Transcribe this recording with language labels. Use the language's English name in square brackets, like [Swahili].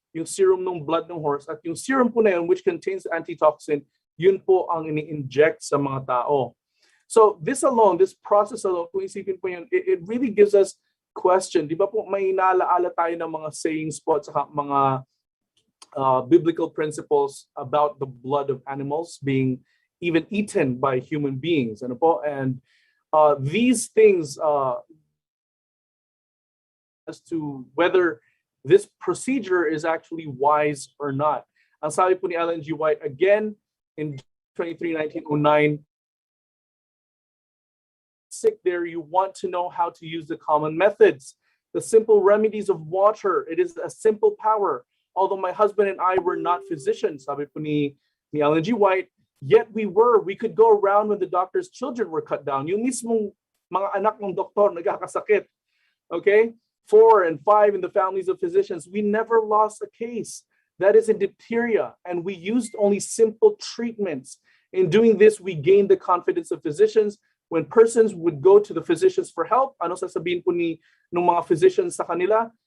[Filipino] Yung serum ng blood ng horse at yung serum po na yun, [English] which contains antitoxin, [Filipino] yun po ang ini-inject sa mga tao. [English] So this alone, this process alone, [Filipino] kung isipin po yun, [English] it really gives us question. [Filipino] Di ba po may inaalaala tayo ng mga [English] sayings po at saka mga biblical principles about the blood of animals being even eaten by human beings. Ano po? And these things as to whether this procedure is actually wise or not. [Filipino] Ang sabi po ni [English] Ellen G. White, again, in 1909, sick there, you want to know how to use the common methods, the simple remedies of water. It is a simple power. Although my husband and I were not physicians, [Filipino] sabi po ni [English] Ellen G. White, yet we could go around when the doctor's children were cut down. [Filipino] Yung mismong mga anak ng doktor nagkakasakit. [English] Okay? 4 and 5 in the families of physicians. We never lost a case. That is in diphtheria. And we used only simple treatments. In doing this, we gained the confidence of physicians. When persons would go to the physicians for help, [Filipino] ano sasabihin po ni ng mga physicians sa kanila?